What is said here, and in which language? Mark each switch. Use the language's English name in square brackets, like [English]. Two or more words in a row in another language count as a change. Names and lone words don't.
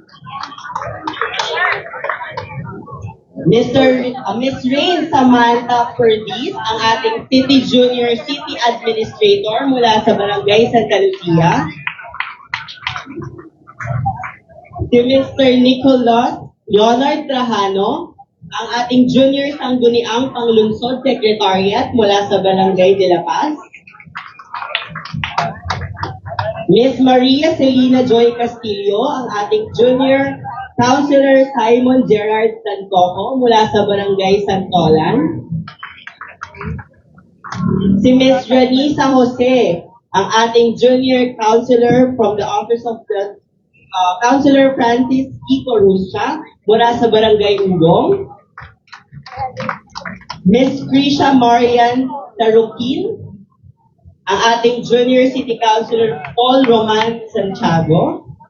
[Filipino] Miss Rain Samantha Perdiz, ang ating City Junior City Administrator mula sa Barangay Santa Lucia. Si Mr. Nicolas Leonard Trajano, ang ating Junior Sangguniang Panglungsod Secretariat mula sa Barangay de la Paz. Miss Maria Celina Joy Castillo, ang ating Junior Councilor Simon Gerard Santoco mula sa Barangay Santolan. Si Miss Ranisa Jose, ang ating Junior Councilor [English] from the Office of the Councilor [Filipino] Francis Kiko Rusya mula sa Barangay Ugong. Miss Krisha Marian Tarukin, ang ating Junior City Councilor Paul Roman Santiago.